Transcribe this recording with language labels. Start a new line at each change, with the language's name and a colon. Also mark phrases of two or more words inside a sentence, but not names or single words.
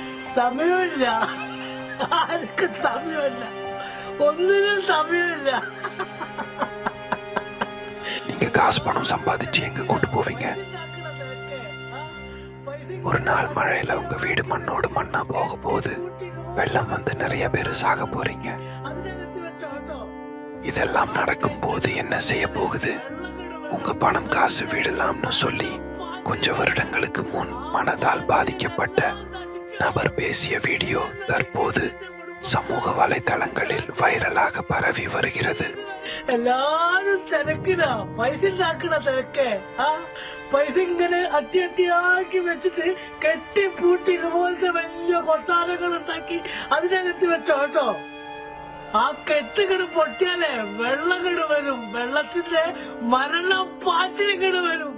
Malayalam: സമയമില്ല, ആർക്കും സമയമില്ല, ഒന്നിനും സമയമില്ല.
Tamil: நீங்க காசு பணம் சம்பாதிச்சு எங்க கொண்டு போவீங்க? ஒரு நாள் மழையில உங்க வீடு மண்ணோடு மண்ணா போக போகுது. வெள்ளம் வந்து நிறைய பேர் சாக போறீங்க. இதெல்லாம் நடக்கும் போது என்ன செய்ய போகுது? உங்க பணம் காசு வீடலாம்னு சொல்லி கொஞ்ச வருடங்களுக்கு முன் மனதால் பாதிக்கப்பட்ட நபர் பேசிய வீடியோ தற்போது சமூக வலைதளங்களில் வைரலாக பரவி வருகிறது.
Malayalam: എല്ലാരും തിരക്കില, പൈസ ഉണ്ടാക്കണ തിരക്ക്. പൈസ ഇങ്ങനെ അട്ടിയാക്കി വെച്ചിട്ട് കെട്ടി പൂട്ടി ഇതുപോലത്തെ വലിയ കൊട്ടാരങ്ങൾ ഉണ്ടാക്കി അതിനകത്ത് വെച്ചോ കേട്ടോ. ആ കെട്ടുകട് പൊട്ടിയാലേ വെള്ളങ്ങട് വരും, വെള്ളത്തിന്റെ മരണപ്പാച്ചിലിങ്ങട് വരും.